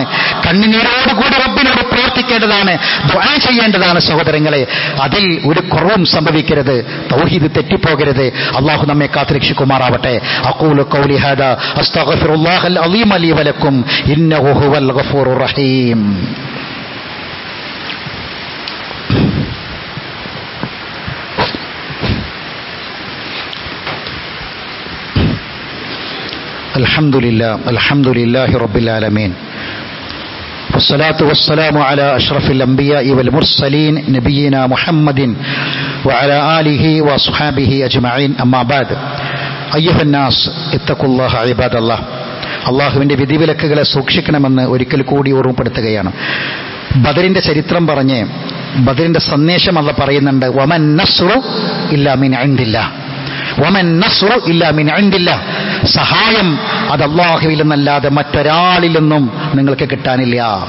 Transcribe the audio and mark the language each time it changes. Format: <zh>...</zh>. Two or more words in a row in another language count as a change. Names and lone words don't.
<ml>കണ്ണുനീരോടുകൂടി റബ്ബിനോട് പ്രാർത്ഥിക്കേണ്ടതാണ്, ദുആ ചെയ്യേണ്ടതാണ് സഹോദരങ്ങളെ. അതിൽ ഒരു കുറവും സംഭവിക്കരുത്, തൗഹീദ് തെറ്റിപ്പോകരുത്. അല്ലാഹു നമ്മെ കാത്തുരക്ഷിക്കുമാറാവട്ടെ.</ml> <ar>أقول قولي هذا أستغفر الله العظيم لي ولكم إنه هو الغفور الرحيم. الحمد لله رب العالمين والصلاة والسلام على أشرف الأنبياء والمرسلين نبينا محمد وعلى آله وصحابه أجمعين أما بعد أيها الناس اتقوا الله عباد الله.</ar> <ml>അള്ളാഹുവിൻ്റെ വിധിവിലക്കുകളെ സൂക്ഷിക്കണമെന്ന് ഒരിക്കൽ കൂടി ഓർമ്മപ്പെടുത്തുകയാണ്. ബദറിന്റെ ചരിത്രം പറഞ്ഞ് ബദറിന്റെ സന്ദേശം അല്ലാഹ് പറയുന്നുണ്ട്.</ml> <ar>وما النصر إلا من عند الله وما النصر إلا من عند الله.</ar> <ml>സഹായം അത് അല്ലാഹുവിൽ നിന്നല്ലാതെ മറ്റൊരാളിൽ നിന്നും നിങ്ങൾക്ക് കിട്ടാനില്ല.</ml>